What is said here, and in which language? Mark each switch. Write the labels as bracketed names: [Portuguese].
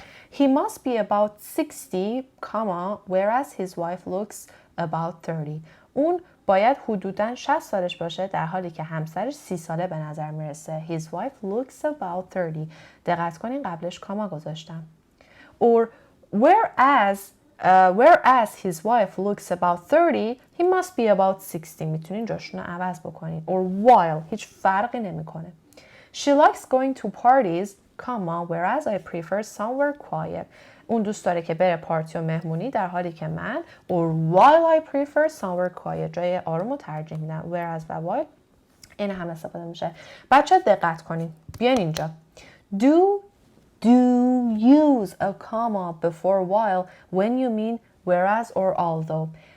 [English] He must be about 60, whereas his wife looks about 30. [Persian] اون باید حدوداً 60 سالش باشه در حالی که همسرش 30 ساله به نظر میرسه. [English] His wife looks about 30. [Persian] دقت کنین قبلش کاما گذاشتم. [English] Or whereas his wife looks about 30, he must be about 60. [Persian] میتونین جاشون رو عوض بکنین. [English] Or while، [Persian] هیچ فرقی نمیکنه. [English] She likes going to parties, whereas I prefer somewhere quiet. [Persian] اون دوست داره که بره پارتی و مهمونی در حالی که من [English] or while I prefer somewhere quiet، [Persian] جای آروم رو ترجیح میدم. whereas و while این هم استفاده میشه. بچه دقت کنین، بیاین اینجا. [English] Do use a comma before while when you mean whereas or although.